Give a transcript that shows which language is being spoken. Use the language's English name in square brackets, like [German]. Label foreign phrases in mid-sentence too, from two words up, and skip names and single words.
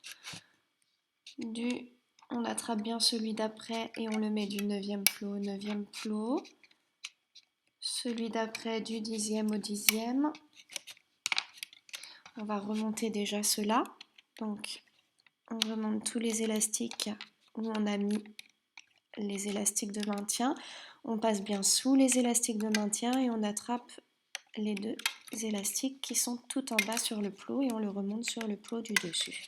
[French] On attrape bien celui d'après et on le met du 9e plot au 9e plot. Celui d'après du 10e au 10e. On va remonter déjà cela. Donc on remonte tous les élastiques où on a mis les élastiques de maintien, on passe bien sous les élastiques de maintien et on attrape les 2 élastiques qui sont tout en bas sur le plot et on le remonte sur le plot du dessus.